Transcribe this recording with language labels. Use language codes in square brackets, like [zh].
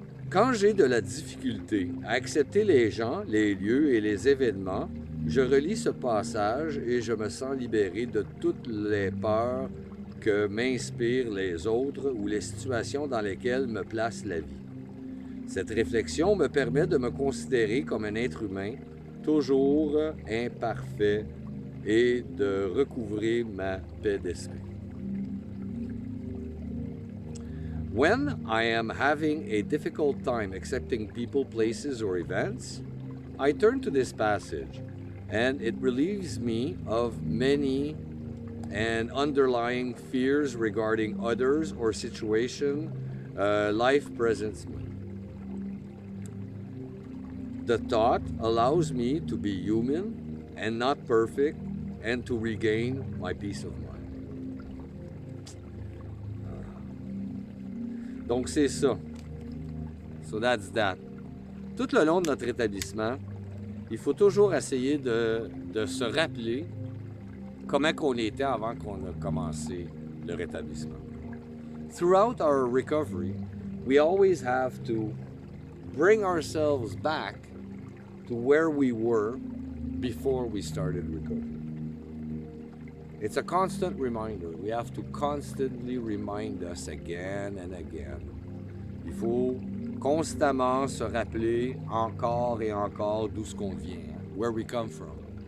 [fr] Quand j'ai de la difficulté à accepter les gens, les lieux et les événements, je relis ce passage et je me sens libéré de toutes les peurs que m'inspirent les autres ou les situations dans lesquelles me place la vie. Cette réflexion me permet de me considérer comme un être humain, toujours imparfait, et de recouvrer ma paix d'esprit. [en] When I am having a difficult time accepting people, places, or events, I turn to this passage, and it relieves me of many and underlying fears regarding others or situation life presents me. The thought allows me to be human and not perfect and to regain my peace of mind. [fr] Donc c'est ça. [en] So that's that. [fr] Tout le long de notre établissement, il faut toujours essayer de se rappeler comment qu'on était avant qu'on a commencé le rétablissement. [en] Throughout our recovery, we always have to bring ourselves back to where we were before we started recovery. It's a constant reminder. We have to constantly remind us again and again. [fr] Il faut constamment se rappeler encore et encore d'où ce qu'on vient, [en] where we come from.